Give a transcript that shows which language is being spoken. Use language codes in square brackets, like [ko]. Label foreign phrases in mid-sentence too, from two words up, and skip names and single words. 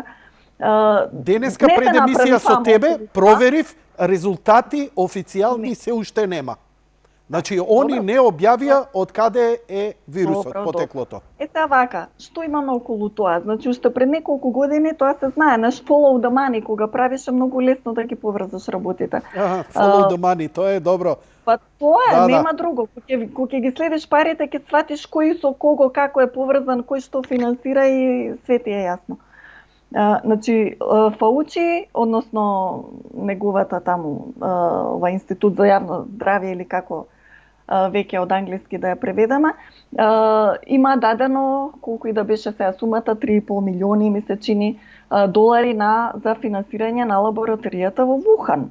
[mk] денеска пред емисија со тебе проверив резултати официјални се уште нема. Значи, они не објавија од каде е вирусот, потеклото. Сега вака, што имаме околу тоа? Значи, уште пред неколку години тоа се знае, наш [en] follow the money, [mk] кога правише многу лесно да ги поврзаш работите. [en] Follow the money, [mk] тоа е добро. Па тоа е, нема друго. Кога ќе ги следиш парите, ќе сватиш кој со кого, како е поврзан, кој што финансира и све ти е јасно. Значи, Фаучи, односно неговата таму, ова Институт за јавно здравје или како веќе од англиски да ја преведеме, има дадено, колку и да беше сега сумата, 3,5 милиони месечини долари за финансирање на лабораторијата во Вухан.